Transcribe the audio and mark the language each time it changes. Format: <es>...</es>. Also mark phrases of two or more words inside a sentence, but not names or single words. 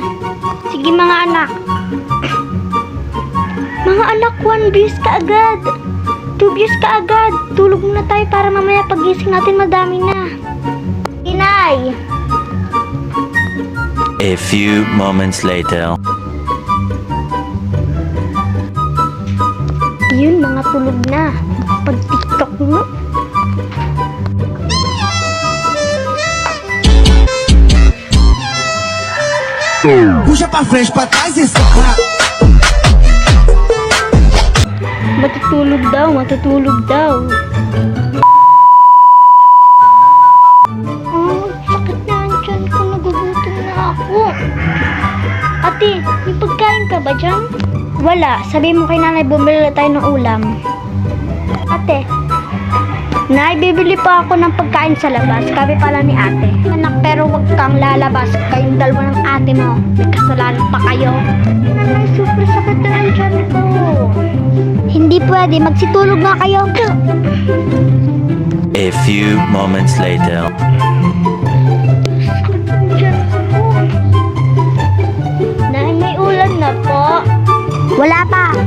<tl>Sige mga anak. Mga anak, 1 views ka agad. 2 views ka agad. Tulog muna tayo para mamaya pagising natin madami na. Inay!</tl> <en>A few moments later.</en> <tl>Yun, mga tulog na. Pag TikTok mo.</tl> <pt>Puxa pra frente, pra trás e soca.</pt> <tl>Matutulog daw, matutulog daw. Sakit na ang tiyan ko, nagugutom na ako. Ate, may pagkain ka ba dyan? Wala, sabi mo kay nanay bumili na tayo ng ulam. Ate, nay, bibili pa ako ng pagkain sa labas. Sabi pala ni ate. Anak, pero wag kang lalabas. Kayong dalawa ng ate mo. May kasalanan pa kayo. Nanay, super sakit na ang tiyan ko. Hindi pwede. Magsitulog nga kayo.</tl> <en>A few moments later.</en> <tl>Sakit ang tiyan ko. Nay, may ulan na po. Wala pa.</tl>